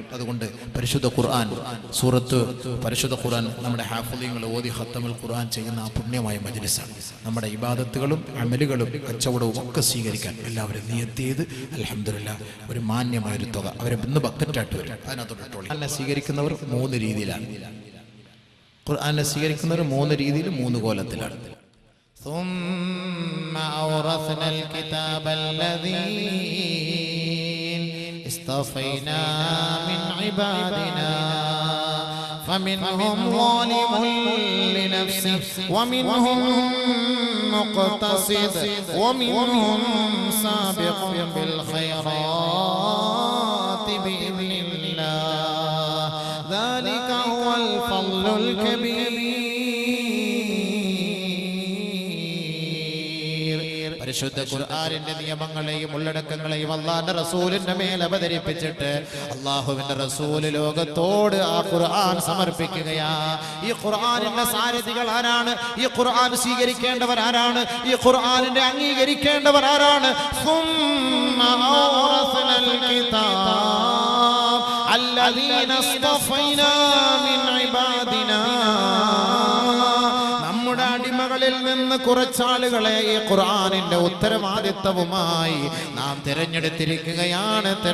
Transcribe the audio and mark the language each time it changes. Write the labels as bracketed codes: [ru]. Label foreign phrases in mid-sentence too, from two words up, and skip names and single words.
[ml] അതുകൊണ്ട് പരിശുദ്ധ ഖുർആൻ സൂറത്ത്, പരിശുദ്ധ ഖുർആൻ നമ്മുടെ ഹാഫിളീങ്ങൾ ഓതി [ar] ختم القرآن [ml] ചെയ്യുന്ന ആ പുണ്യമായ മജ്ലിസാണ്. നമ്മുടെ ഇബാദത്തുകളും അമലുകളും കച്ചവടവും ഒക്കെ സ്വീകരിക്കാൻ എല്ലാവരും നിയത്ത് ചെയ്ത് അൽഹംദുലില്ലാഹ് ഒരു മാന്യമായൊരു തുക അവരെ ഇന്ന് ബക്കറ്റായിട്ട് വരും. അതിനകത്തോട്ട് ഖുർആനെ സ്വീകരിക്കുന്നവർ 3 രീതിയിലാണ്. ഖുർആനെ സ്വീകരിക്കുന്നവർ 3 രീതിയിൽ 3 കോലത്തിലാണ്. [ar] ثم أورثنا الكتاب الذين اصطفينا من عبادنا فمنهم ظالم لنفسه ومنهم مقتصد ومنهم سابق بالخيرات بإذن الله ذلك هو الفضل الكبير. [ml] പരിശുദ്ധ ഖുർആനിന്റെ നിയമങ്ങളെയും ഉള്ളടക്കങ്ങളെയും അള്ളാഹുവിന്റെ റസൂലിന്റെ മേൽ അവതരിപ്പിച്ചിട്ട് അള്ളാഹുവിന്റെ റസൂല് ലോകത്തോട് ആ ഖുർആൻ സമർപ്പിക്കുകയാ. ഈ ഖുർആനിന്റെ സാരഥികൾ ആരാണ്? ഈ ഖുർആൻ സ്വീകരിക്കേണ്ടവർ ആരാണ്? ഈ ഖുർആനിന്റെ അംഗീകരിക്കേണ്ടവർ ആരാണ്? നമ്മുടെ അടിമകളിൽ നിന്ന് കുറച്ചാളുകളെ ഈ ഖുർആനിന്റെ ഉത്തരവാദിത്വവുമായി നാം തിരഞ്ഞെടുത്തിരിക്കുകയാണ്.